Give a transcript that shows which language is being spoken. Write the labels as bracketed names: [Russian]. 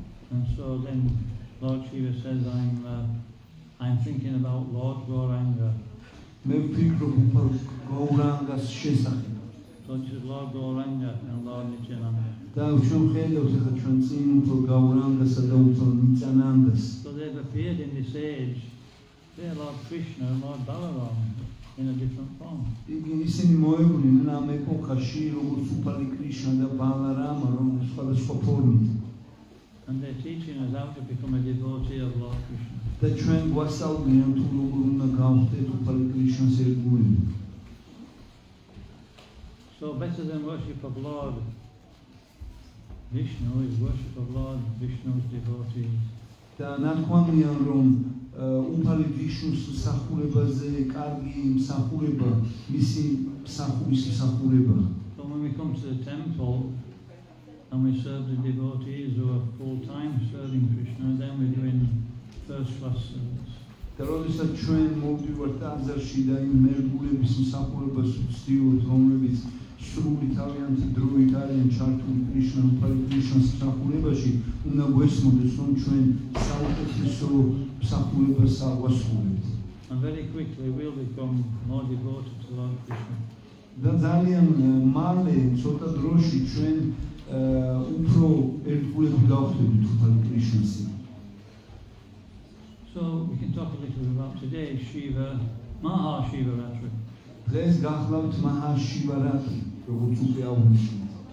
[English] And so then Lord Shiva says, I'm thinking about Lord Gauranga. [Georgian] მე ვფიქრობ უფალ გაურანგას შესახებ. [English] So this is Lord Gauranga and Lord Nityananda. [Georgian] და ჩვენ ხედავთ ახლა ჩვენ წინ უფალ გაურანგასა და უფალ ნიცანანდას. [English] So they've appeared in this age. They're Lord Krishna and Lord Balaram in a different form. [Georgian] ისინი მოეგვნენ ამ ეპოქაში როგორც უფალი კრიშნა და ბალარამა, რომ სხვადასხვა ფორმით. [English] And they're teaching us how to become a devotee of Lord Krishna. [Georgian] და ჩვენ გვასწავლიან თუ როგორ უნდა გავხდეთ უფალი კრიშნას ერთგულები. [English] So better than worship of Lord Vishnu is worship of Lord Vishnu's devotees. [Georgian] და ნათქვამია რომ უფალი ვიშნუს მსახურებაზე კარგი მსახურება მისი მსახურის მსახურება. [English] So when we come to the temple and we serve the devotees who are full-time serving Krishna, then we're doing first-class service. [Georgian] და როდესაც ჩვენ მოვდივართ ტაძარში და იმ მერგულების მსახურებას ვცდილობთ, რომლებიც სრული თავიანთი დროით არიან ჩართული უფალი კრიშნას მსახურებაში, უნდა გვესმოდეს, რომ ჩვენ საუკეთესო მსახურებას აღვასრულებთ. [English] And very quickly we'll become more devoted to Lord Krishna. [Georgian] და ძალიან მალე, ცოტა დროში ჩვენ უფრო ერთგულები გავხდებით უფალი კრიშნასი. [English] So we can talk a little bit about today, Mahashivaratri. [Georgian] დღეს გახლავთ მაჰაშივარატრი, როგორც უკვე აღვნიშნეთ.